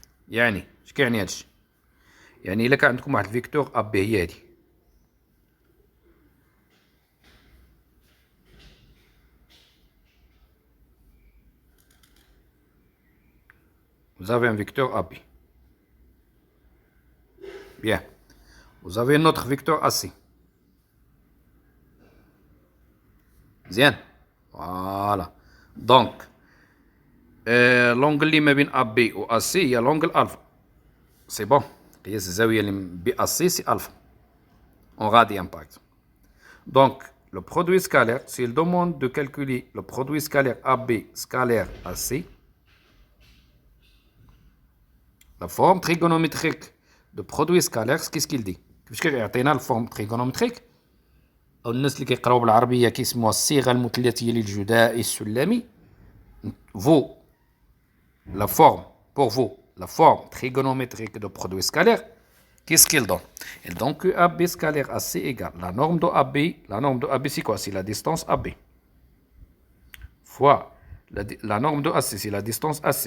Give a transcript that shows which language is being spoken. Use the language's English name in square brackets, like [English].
[Arabic] يعني اش كيعني هادشي؟ يعني إلا كان عندكم واحد الفيكتور أ بي هي هادي، [French] vous avez un vecteur AB. Bien. Vous avez un autre vecteur AC. Bien. Voilà. Donc, l'angle [Arabic] اللي ما بين AB و AC [French] هي l'angle alpha. C'est bon. [Arabic] قياس الزاوية اللي ب AC [French] c'est alpha. En radian par exemple. Donc, le produit scalaire, s'il demande de calculer le produit scalaire AB scalaire AC, La forme trigonométrique de produit scalaire, qu'est-ce qu'il dit? [Arabic] Puisque يعطينا الفورم trigonométrique أو الناس اللي كيقراو بالعربية كيسموها الصيغة المثلثية للجداء السلمي. [French] Vous, la forme, pour vous, la forme trigonométrique de produit scalaire, qu'est-ce qu'il donne? Il donne que AB scalaire AC égale la norme de AB. La norme de AB, c'est quoi? C'est la distance AB. Fois la norme de AC, c'est la distance AC.